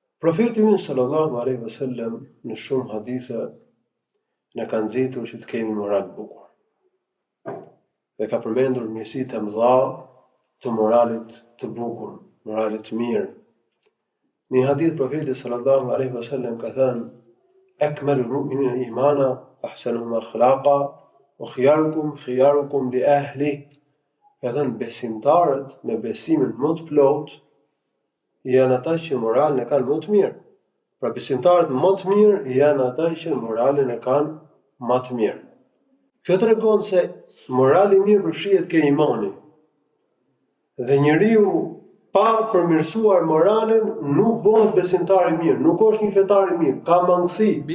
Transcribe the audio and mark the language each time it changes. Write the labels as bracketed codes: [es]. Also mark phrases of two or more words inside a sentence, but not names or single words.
[sq] Profeti ynë [ar] صلى الله عليه وسلم [sq] në shumë hadithe na ka nxitur që të kemi moral bukur. Dhe ka përmendur mirësitë e mëdha të moralit të bukur, moralit të mirë. Në një hadith profeti [ar] صلى الله عليه وسلم [sq] ka thënë: [ar] "أكمل المؤمنين إيمانا أحسنهم أخلاقا وخياركم لأهله." [sq] Ka thënë besimtarët me besimin më të plotë janë ata që moralin e kanë më të mirë. Pra besimtarët më të mirë janë ata që moralin e kanë më të mirë. Kjo tregon se morali mirë përfshihet ke imani. Dhe njeriu pa përmirësuar moralin nuk bëhet besimtar i mirë, nuk është një fetar i mirë, ka mangësi.